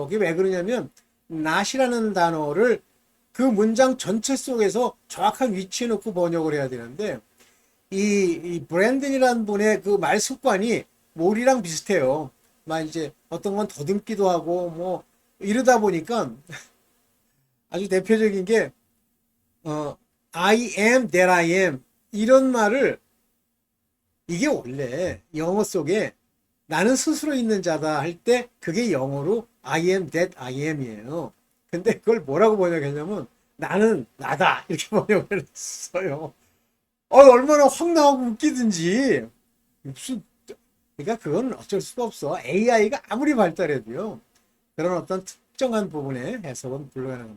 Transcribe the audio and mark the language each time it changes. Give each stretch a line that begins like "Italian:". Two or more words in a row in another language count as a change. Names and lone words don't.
Korean: 그게 왜 그러냐면 not이라는 단어를 그 문장 전체 속에서 정확한 위치에 놓고 번역을 해야 되는데 이 브랜든이라는 분의 그 말 습관이 우리랑 비슷해요. 막 이제 어떤 건 더듬기도 하고 뭐 이러다 보니까 아주 대표적인 게
English: I am that I am
Korean: 이런 말을 이게 원래 영어 속에 나는 스스로 있는 자다 할 때 그게 영어로
English: I am that I am
Korean: 이에요. 근데 그걸 뭐라고 번역했냐면 나는 나다 이렇게 번역을 했어요. 얼마나 확 나오고 웃기든지 무슨 그러니까 그건 어쩔 수가 없어. AI가 아무리 발달해도요. 그런 어떤 특정한 부분의 해석은 불가능합니다.